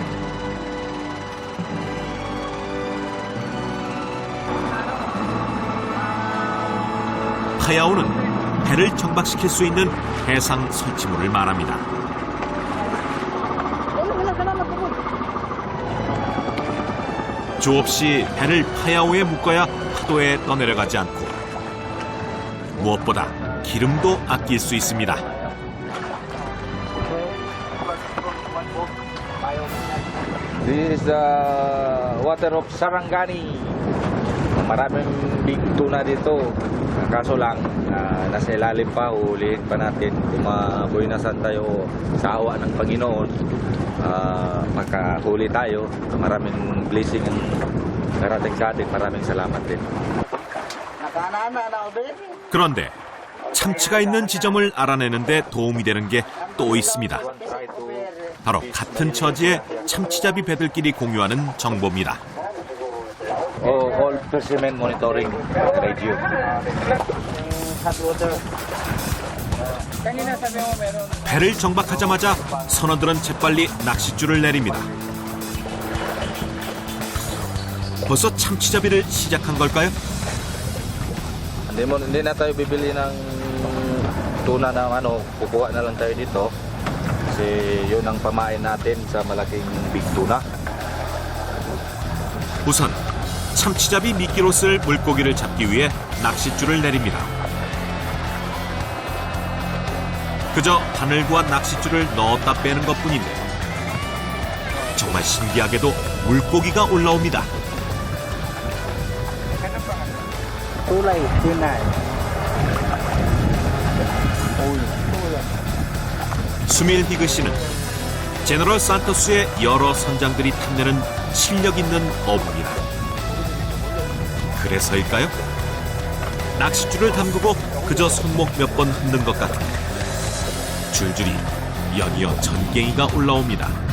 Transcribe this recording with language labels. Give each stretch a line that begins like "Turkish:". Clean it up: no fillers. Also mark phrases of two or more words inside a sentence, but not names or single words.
Korean: 파야오는 배를 정박시킬 수 있는 해상 설치물을 말합니다. 조없이 배를 파야오에 묶어야 파도에 떠내려가지 않고 무엇보다 기름도 아낄 수 있습니다.
English: This is the water of Sarangani.
Filipino: Maraming
English: big tuna
Filipino: dito. Kaso lang, nasa ilalim pa, ulihin pa natin. Kung mabuhay na saan tayo sa awa ng Panginoon, makahuli tayo. Maraming blessing ang darating sa atin. Maraming salamat din.
Korean: 그런데 참치가 있는 지점을 알아내는데 도움이 되는 게 또 있습니다. 바로 같은 처지의 참치잡이 배들끼리 공유하는 정보입니다.
English: All specimen monitoring radio.
Korean: 배를 정박하자마자 선원들은 재빨리 낚싯줄을 내립니다. 벌써 참치잡이를 시작한 걸까요?
Filipino: Hindi na tayo bibili ng tuna na kukuha na lang tayo dito. Kasi yun ang pamain natin sa malaking
English: big tuna.
Korean: 우선 참치잡이 미끼로 쓸 물고기를 잡기 위해 낚싯줄을 내립니다. 그저 바늘과 낚싯줄을 넣었다 빼는 것뿐인데 정말 신기하게도 물고기가 올라옵니다.
Filipino: Tulay, tunay.
Korean: 수밀 히그 씨는 제너럴 산토스의 여러 선장들이 탐내는 실력 있는 어부입니다. 그래서일까요? 낚싯줄을 담그고 그저 손목 몇 번 흔든 것 같은데 줄줄이 연이어 전갱이가 올라옵니다.